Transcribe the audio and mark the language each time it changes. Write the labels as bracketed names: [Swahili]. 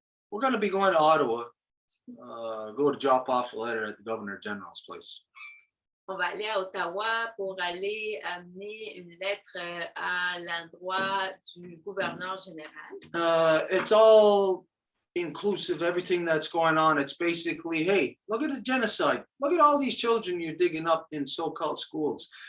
[English] We're going to be going to Ottawa, go to drop off a letter at the Governor General's place. [French] On va aller à Ottawa pour aller amener une lettre à l'endroit du gouverneur général. [English] It's all inclusive, everything that's going on. It's basically, hey, look at the genocide. Look at all these children you're digging up in so-called schools.